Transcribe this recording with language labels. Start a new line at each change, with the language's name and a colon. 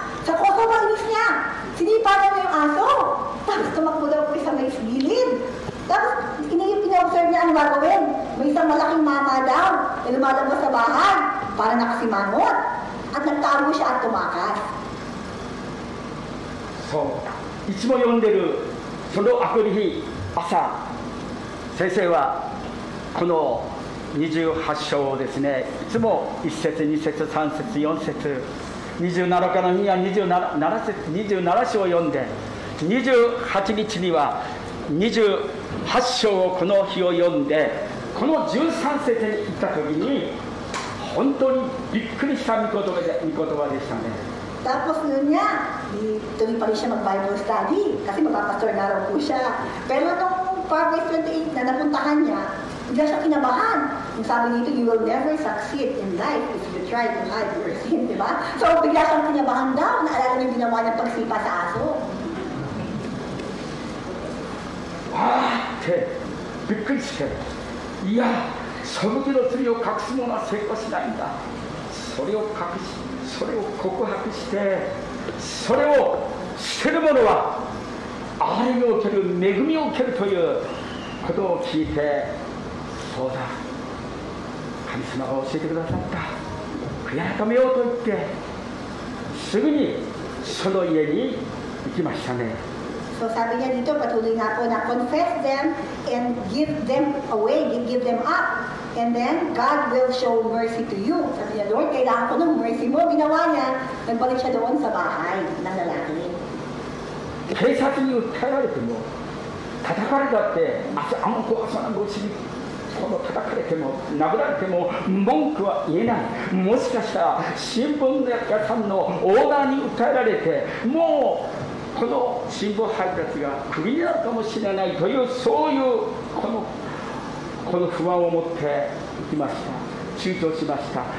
Filipino: Sa koso, mainis niya, sinipa daw yung aso. Tapos tumakbo daw po isang may gilid. Tapos ina-observe niya ang gagawin. May isang malaking mama daw na lumalabas sa bahay para nakasimangot. At nagtago siya at tumakas.
Japanese: So, いつも読んでるその明くる日、朝、先生はこの28章をですね、いつも1節、2節、3節、4節、27日の日は27章を読んで、28日には28章をこの日を読んで、この13節に行った時に本当にびっくりした御言葉でしたね。
Filipino: Tapos nun niya, tuloy pa rin siya mag-Bible study kasi magpapastor na raw po siya. Pero nung Proverbs 28 na napuntahan niya, bigla siya kinabahan. Yung sabi nito,
English: you will never succeed in life if you try to hide your sin,
Filipino: di ba? So bigla siyang kinabahan daw, naalala niyo yung ginawa niyang pagsipa sa aso.
Japanese: ってびっくりして、いや、背きの罪を隠す者は成功しないんだ。それを告白して、それを捨てる者は愛を受ける、恵みを受けるということを聞いて、そうだ、神様が教えてくださった、悔い改めようと言ってすぐにその家に行きましたね。
Filipino: So sabi niya dito, patuloy nga po na
English: confess them and give them away, give them up. And then, God will show mercy to you.
Filipino: Sabi niya, Lord, kailangan ko ng mercy mo. Ginawa niya, nagbalik siya doon sa bahay ng lalaki.
Japanese: 警察に訴えられても、叩かれたって、あの子はそのごちにこの叩かれても、殴られても文句は言えない。もしかしたら新聞屋さんのオーナーに訴えられて、もうこの新聞配達がクビになるかもしれないという、そういうこの不安を持って行きました。躊躇しました。